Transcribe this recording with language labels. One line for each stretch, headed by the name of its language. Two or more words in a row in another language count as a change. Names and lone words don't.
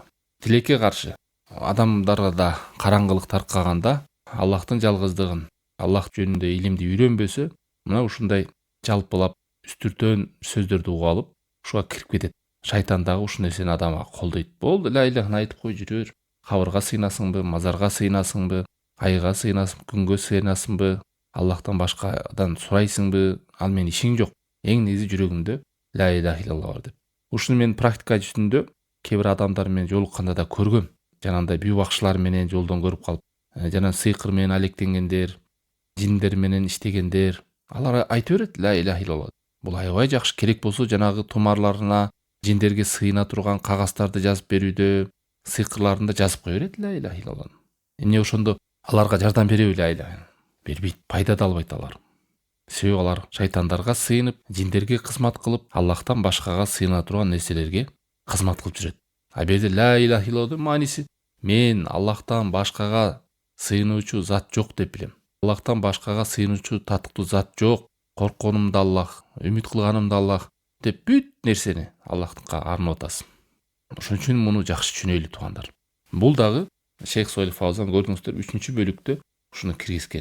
Kyrgyz: Тилекке каршы адамдарга да караңгылык таркаганда Аллахтын жалгыздыгын, Аллах жөнүндө илимди үйрөнбөсө, мына ушундай жалпылап үстүртөн сөздөрдү угуп алып, ушуга кирип кетет. Шайтан дагы ушул нерсени адамга колдойт. Болду, ла илахын айтып кой, жүрөр. Кабырга сыйнасыңбы, мазарга сыйнасыңбы, айга сыйнасыңбы, күнгө сыйнасыңбы, Аллахтан башкадан сурайсыңбы, ал менин ишиң жок. Эң негизи жүрөгүңдө
Arabic: لا إله إلا الله
Kyrgyz: бар деп. Ушуну мен практика жүзүндө кээ бир адамдар менен жолукканда да көргөм. Жанагындай бүү бакчылар менен жолдон көрүп калып, жана сыйкыр менен алектенгендер, жиндер менен иштегендер, алар айта берет
Arabic: لا إله إلا الله.
Kyrgyz: Бул аябай жакшы, керек болсо жанагы тумарларына, жиндерге сыйына турган кагазтарды жазып берүүдө, сыйкырларында жазып кое берет
Arabic: لا إله إلا الله.
Kyrgyz: Эмне ошондо аларга жардам береби
Arabic: لا إله?
Kyrgyz: Бербейт, пайда да албайт алар. Себеби алар шайтандарга сыйынып, жиндерге кызмат кылып, Аллахтан башкага сыйына турган нерселерге кызмат кылып жүрөт. А берде
Arabic: لا إله
Kyrgyz: иллаллахдын мааниси: мен Аллахтан башкага сыйынуучу зат жок деп билем. Аллахтан башкага сыйынуучу татыктуу зат жок. Корконум да Аллах, үмүт кылганым да Аллах деп бүт нерсени Аллахтыкка арнап атасың. Ошон үчүн муну жакшы түшүнөлү туугандар. Бул дагы Шейх Солих Фаузан көрдүңүздөр 3-бөлүктө ушуну киргизген.